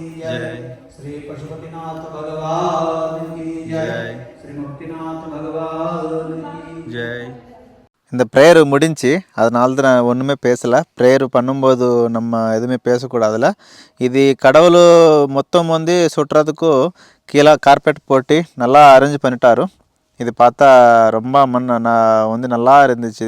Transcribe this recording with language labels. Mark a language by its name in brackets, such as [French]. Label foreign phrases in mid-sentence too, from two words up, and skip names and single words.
[Hindi] जय श्री पशुपतिनाथ भगवान की जय जय श्री मुक्तिनाथ भगवान की ஜெய். [Tamil] இந்த ப்ரேயர் முடிஞ்சு அதனால தான் நான் ஒன்றுமே பேசலை. ப்ரேயர் பண்ணும்போது நம்ம எதுவுமே பேசக்கூடாதுல. இது கடவுள் மொத்தம் வந்து சுட்டுறதுக்கு கீழே கார்பெட் போட்டு நல்லா அரேஞ்ச் பண்ணிட்டாரு. இது பார்த்தா ரொம்ப நான் வந்து நல்லா இருந்துச்சு.